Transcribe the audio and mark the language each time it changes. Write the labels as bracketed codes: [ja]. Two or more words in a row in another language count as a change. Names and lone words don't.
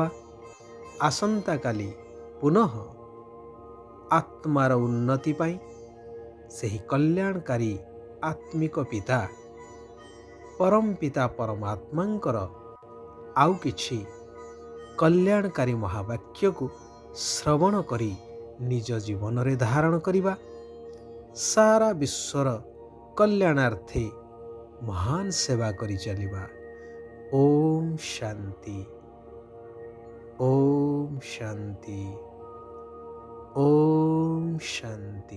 [or] ଆସନ୍ତାକାଲି ପୁନଃ ଆତ୍ମାର ଉନ୍ନତି ପାଇଁ ସେହି କଲ୍ୟାଣକାରୀ ଆତ୍ମିକ ପିତା ପରମପିତା ପରମାତ୍ମାଙ୍କର ଆଉ କିଛି କଲ୍ୟାଣକାରୀ ମହାବାକ୍ୟକୁ ଶ୍ରବଣ କରି ନିଜ ଜୀବନରେ ଧାରଣ କରିବା। ସାରା ବିଶ୍ୱର କଲ୍ୟାଣାର୍ଥେ ମହାନ ସେବା କରି ଚାଲିବା। [hi] ओम शांति, ओम शांति, ओम शांति।